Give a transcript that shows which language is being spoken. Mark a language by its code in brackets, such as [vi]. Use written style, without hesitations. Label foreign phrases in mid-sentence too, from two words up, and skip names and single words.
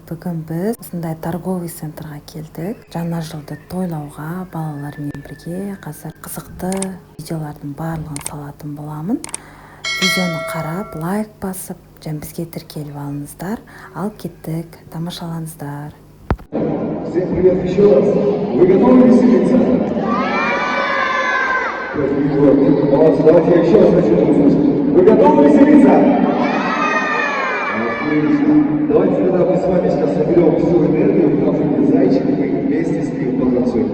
[kk] Бүгін біз осындай торговый центрға келдік. Жаңа жылды тойлауға балалармен бірге. Қазір қызықты видеолардың барлығын салатын боламын. Видеоны қарап, лайк басып, бізге тіркеліп алыңыздар. Ал кеттік, тамашалаңыздар. [ru] Всем привет еще раз. Вы готовы веселиться? Молодцы, давайте я еще раз хочу услышать. Вы готовы веселиться? Давайте тогда мы с вами сейчас соберем всю энергию в кафе «Зайчик» и вместе с ним потанцуем.